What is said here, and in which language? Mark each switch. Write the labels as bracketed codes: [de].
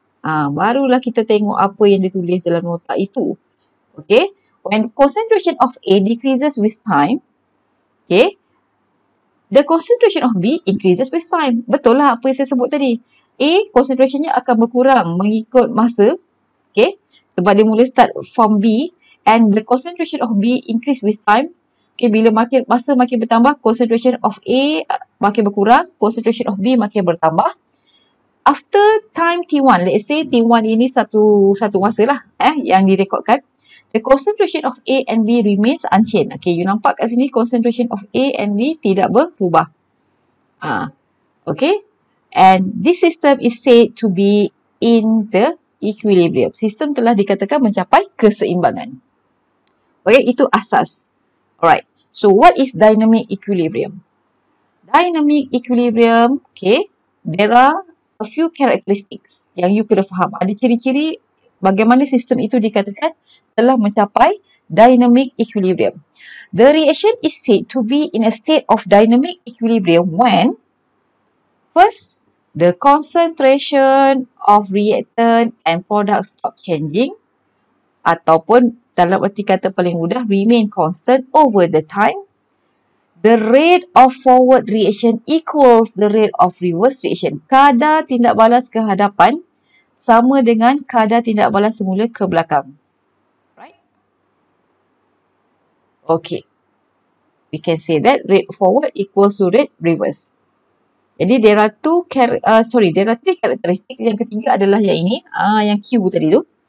[ms] Barulah kita tengok apa yang ditulis dalam nota itu. [en] Okay, when concentration of A decreases with time, okay, the concentration of B increases with time. [ms] Betul lah apa yang saya sebut tadi. A, concentrationnya akan berkurang mengikut masa. Okay. Sebab dia mula [en] start from B. And the concentration of B increase with time. [ms] Okay. Bila masa makin bertambah, concentration of A makin berkurang. [en] Concentration of B [ms] makin bertambah. [en] After time T1, let's say T1 [ms] ini satu masa lah yang direkodkan. [en] The concentration of A and B remains unchanged. Okay, [ms] you nampak kat sini [en] concentration of A and B [ms] tidak berubah. [en] Okay, and this system is said to be in the equilibrium. [ms] Sistem telah dikatakan mencapai keseimbangan. [en] Okay, [ms] itu asas. [en] Alright, so what is dynamic equilibrium? Dynamic equilibrium, okay, there are a few characteristics [ms] yang you kena faham. Ada ciri-ciri bagaimana sistem itu dikatakan telah mencapai dynamic equilibrium. [en] The reaction is said to be in a state of dynamic equilibrium when first, the concentration of reactant and product stop changing, [ms] ataupun dalam erti kata paling mudah [en] remain constant over the time. The rate of forward reaction equals the rate of reverse reaction. [ms] Kadar tindak balas ke hadapan sama dengan kadar tindak balas semula ke belakang. [en] Okay, we can say that rate forward equals to rate reverse. Jadi there are three characteristic. [ms] Yang ketiga adalah yang ini, yang Q tadi tu.